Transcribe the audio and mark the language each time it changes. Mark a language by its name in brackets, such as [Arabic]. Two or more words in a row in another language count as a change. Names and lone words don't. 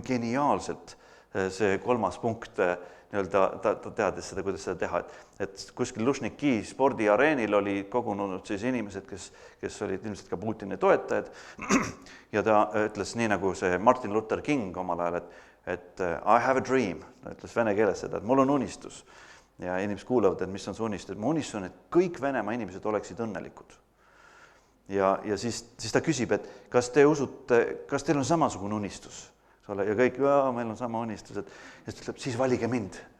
[Estonian] geniaalselt see kolmas punkt, ta teadis seda, kuidas seda teha, et kuskil Lušniki spordiareenil oli kogunenud siis inimesed, kes olid ilmselt ka Putini toetajad ja ta ütles nii nagu see Martin Luther King omal ajal, et [English] I have a dream, [Estonian] ta ütles vene keeles seda, et mul on unistus ja inimesed kuulavad, et mis on see unistus, mu unistus on, et kõik Venemaa inimesed oleksid õnnelikud. Ja siis ta küsib, et kas te usute, kas teil on samasugune unistus? Ja kõik, meil on sama unistus, et ütleb, siis valige mind.